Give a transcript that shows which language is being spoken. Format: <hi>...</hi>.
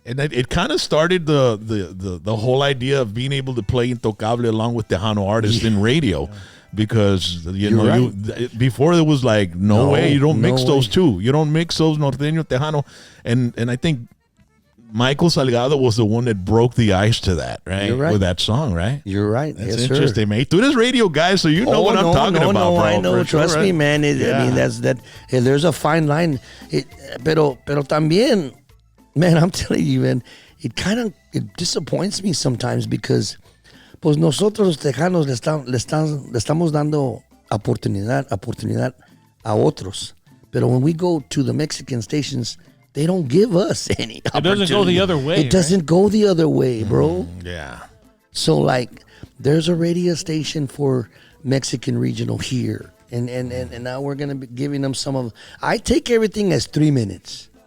<en>it kind of started the whole idea of being able to play Intocable along with Tejano artists in radio, because before it was like no way, you don't mix those two, you don't mix those norteño Tejano, and I think Michael Salgado was the one that broke the ice to that, right? You're right. With that song, right? You're right. That's yes, interesting, mate. Do this radio, guys, so you know what I'm talking about, bro. I know. Trust me, man. I mean, there's a fine line.</en> <es>Pero también,</es> <en>man, I'm telling you, man, it disappoints me sometimes, because</en> <es>pues nosotros los tejanos le estamos dando oportunidad a otros.</es> <en>Pero when we go to the Mexican stations, they don't give us any opportunity. It doesn't go the other way. It doesn't go the other way, bro. Yeah. So, like, there's a radio station for Mexican regional here. And now we're going to be giving them some of... I take everything as 3 minutes.</en>